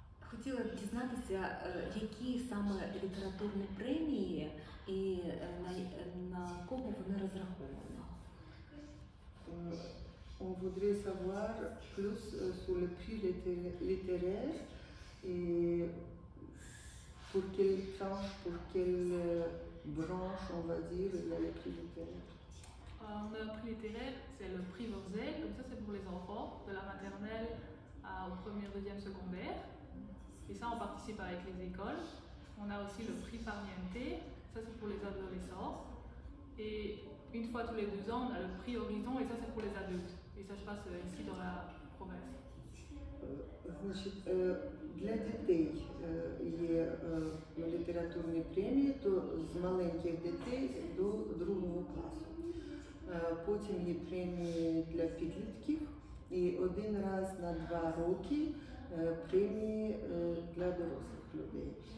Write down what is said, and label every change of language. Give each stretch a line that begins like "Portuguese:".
Ukrainian: Хотіла б дізнатися, які саме літературні премії і на кого вони розраховані?
French: On voudrait savoir plus sur le prix littéraire et pour quelle tranche, pour quelle branche, on va dire, il y a le prix littéraire. On a un prix littéraire, c'est le prix Vorzel, donc ça c'est pour les enfants, de la maternelle au premier, deuxième, secondaire. Et ça on participe avec les écoles. On a aussi le prix Farniente, ça c'est pour les adolescents. Et une fois tous les 2 ans, on a le prix Horizon et ça c'est pour les adultes. Et ça se passe ici dans la province.
Ukrainian: Значить, для дітей є літературні премії, то з маленьких дітей до 2 класу. Потім є премії для підлітків і один раз на 2 роки премії для дорослих людей.